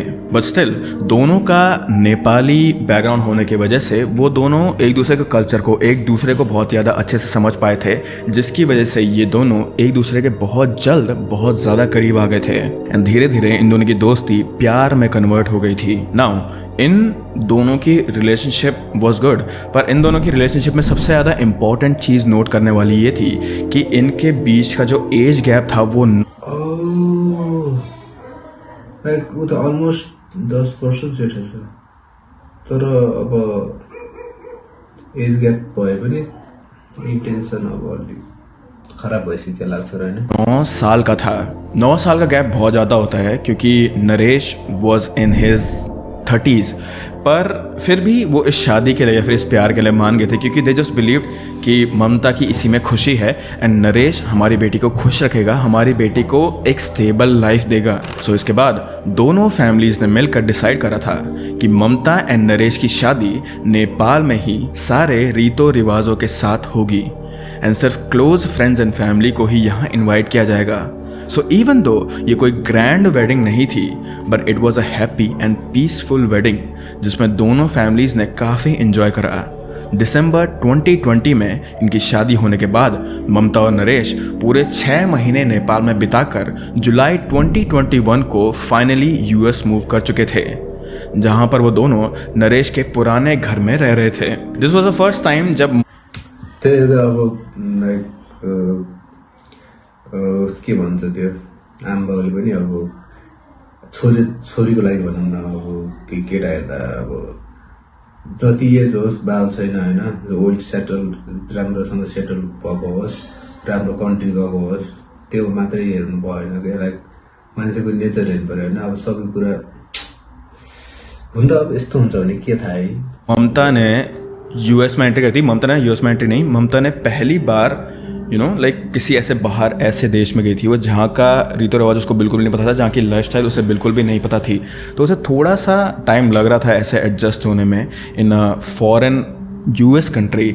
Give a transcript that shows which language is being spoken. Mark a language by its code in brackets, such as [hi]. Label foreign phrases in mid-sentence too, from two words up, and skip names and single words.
[en] But still [hi] दोनों का नेपाली बैकग्राउंड होने की वजह से वो दोनों एक दूसरे के कल्चर को, एक दूसरे को बहुत ज़्यादा अच्छे से समझ पाए थे, जिसकी वजह से ये दोनों एक दूसरे के बहुत जल्द बहुत ज़्यादा करीब आ गए थे। एंड धीरे धीरे इन दोनों की दोस्ती प्यार में कन्वर्ट हो गई थी। नाउ इन दोनों की [en] relationship was good, [hi] पर इन दोनों की रिलेशनशिप में सबसे ज़्यादा इम्पॉर्टेंट चीज़ नोट करने वाली ये थी कि इनके बीच का जो [en] age gap [hi] था वो [ne] लाइक ऊ त अलमोस्ट 10 वर्ष जेठो छ, तर अब [en] age gap [ne] भए पनि इन्टेन्सन अब अलिक खराब भइसक्यो लाग्छ र हैन। [hi] 9 साल का था। 9 साल का गैप बहुत ज़्यादा होता है, क्योंकि नरेश [en] was in his 30s, [hi] पर फिर भी वो इस शादी के लिए या फिर इस प्यार के लिए मान गए थे, क्योंकि [en] they just believe [hi] कि ममता की इसी में खुशी है एंड नरेश हमारी बेटी को खुश रखेगा, हमारी बेटी को एक [en] stable life [hi] देगा। सो इसके बाद दोनों फैमिलीज ने मिलकर डिसाइड करा था कि ममता एंड नरेश की शादी नेपाल में ही सारे रीतों रिवाजों के साथ होगी एंड सिर्फ [en] close friends and family [hi] को ही यहाँ इन्वाइट किया जाएगा। [en] so even though [hi] ये कोई [en] grand wedding [hi] नहीं थी, [en] But it was a happy and peaceful wedding [hi] जिसमें दोनों फैमिलीज ने काफ़ी इन्जॉय करा। दिसंबर 2020 में इनकी शादी होने के बाद ममता और नरेश पूरे 6 महीने नेपाल में बिताकर जुलाई 2021 को [en] finally US move [hi] कर चुके थे, जहां पर वो दोनों नरेश के पुराने घर में रह रहे थे। [en] This was the first time जब [ne] के भन्छ त्यो आमाबाउले पनि अब छोरीको लागि भनौँ न, अब केटा हेर्दा अब जति एज होस् बाल छैन होइन, [en] old settle [ne] राम्रोसँग सेटल भएको होस्, राम्रो कन्ट्री गएको होस्, त्यो मात्रै हेर्नु भएन क्या। लाइक मान्छेको नेचर हेर्नु पऱ्यो होइन। अब सबै कुरा हुन त अब यस्तो हुन्छ भने के थाहा है। [hi] ममता ने यूएस में एंट्री करती, ममता ने यूएस में एंट्री नहीं, ममता ने पहली बार लाइक किसी ऐसे बाहर ऐसे देश में गई थी वो जहाँ का रीतो रिवाज उसको बिल्कुल भी नहीं पता था, जहाँ की लाइफस्टाइल उसे बिल्कुल भी नहीं पता थी, तो उसे थोड़ा सा टाइम लग रहा था ऐसे एडजस्ट होने में [en] in foreign US country.